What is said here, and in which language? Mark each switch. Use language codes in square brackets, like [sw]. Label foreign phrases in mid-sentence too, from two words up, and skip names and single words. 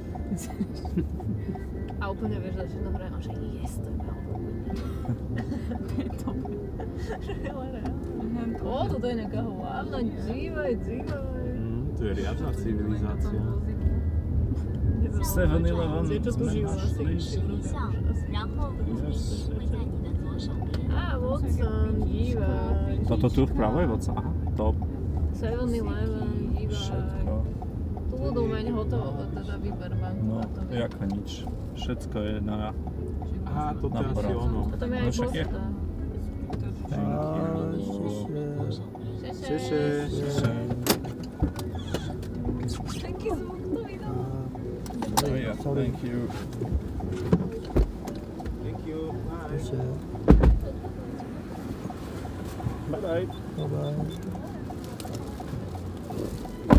[sk] A úplne vieš, že na hre, že yes, to je veľmi. je to. Ó, toto je nejaká hlavná, dívaj. Tu je riadna civilizácia. 7-Eleven. Čo tu žijú asi? [zh] 然后路径会在你的左手边。 [sk] Á, Watson, dívaj. Toto tu vpravo je voca. Aha, top. 7-Eleven, dívaj. Všetko. Tu budú mať hotovo, teda výber banku. No, a to nie. jako nič. Všetko je na... Aha, toto je asi ono. Potom je No aj však je. posta. Šeše. Šeše. Taký zvuk to vydal. [en] Oh, yeah, thank you. Thank you. Bye. [sk] Šeše. [en] Bye bye. Bye bye.